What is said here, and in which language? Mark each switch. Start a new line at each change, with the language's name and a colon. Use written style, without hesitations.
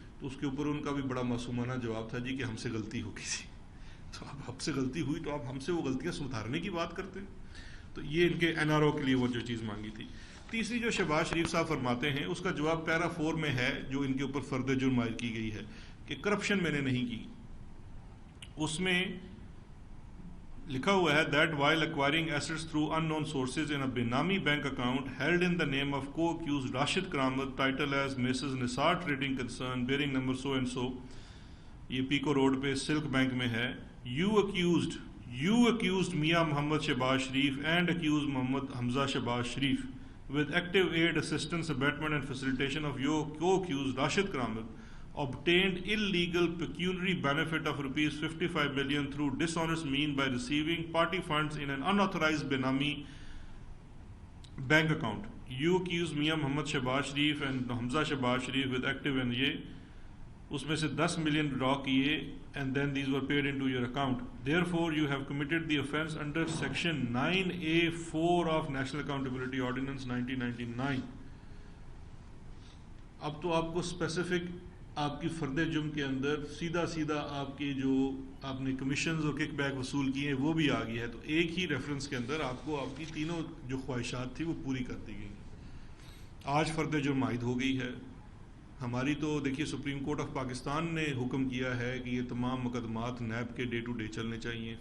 Urdu: تو اس کے اوپر ان کا بھی بڑا معصومانہ جواب تھا جی کہ ہم سے غلطی ہو گئی تھی. تو اب ہم سے غلطی ہوئی تو آپ ہم سے وہ غلطیاں سدھارنے کی بات کرتے ہیں. تو یہ ان کے NRO کے لیے وہ جو چیز مانگی تھی. تیسری جو شہباز شریف صاحب فرماتے ہیں اس کا جواب پیرا 4 میں ہے جو ان کے اوپر فرد جرم عائد کی گئی ہے کہ کرپشن میں نے نہیں کی. اس میں لکھا ہوا ہے
English: that while acquiring assets through unknown sources in a Benami bank account held in the name of co-accused Rashid Karamat, title as Mrs. Nisar Trading Concern, bearing number so and so,
Urdu: یہ pico road پہ silk bank میں ہے.
English: You accused Mia Muhammad Shehbaz Sharif and accused Muhammad Hamza Shehbaz Sharif with active aid, assistance, abetment and facilitation of your co-accused Rashid Karamat obtained illegal pecuniary benefit of rupees 55 million through dishonest means by receiving party funds in an unauthorized Benami bank account. You accused Mia Muhammad Shehbaz Sharif and Hamza Shehbaz Sharif with active and
Urdu: یہ اس میں سے
English: 10 million
Urdu: ڈرا کیے
English: and then these were paid into your account. Therefore, you have committed the offence under section 9A4 of National Accountability Ordinance 1999.
Urdu: اب تو آپ کو specific آپ کی فرد جرم کے اندر سیدھا آپ کی جو آپ نے کمیشنز اور کک بیک وصول کیے ہیں وہ بھی آ گئی ہے. تو ایک ہی ریفرنس کے اندر آپ کو آپ کی تینوں جو خواہشات تھی وہ پوری کر دی گئی. آج فرد جرم عائد ہو گئی ہے. ہماری تو دیکھیے سپریم کورٹ آف پاکستان نے حکم کیا ہے کہ یہ تمام مقدمات نیب کے ڈے ٹو ڈے چلنے چاہیے.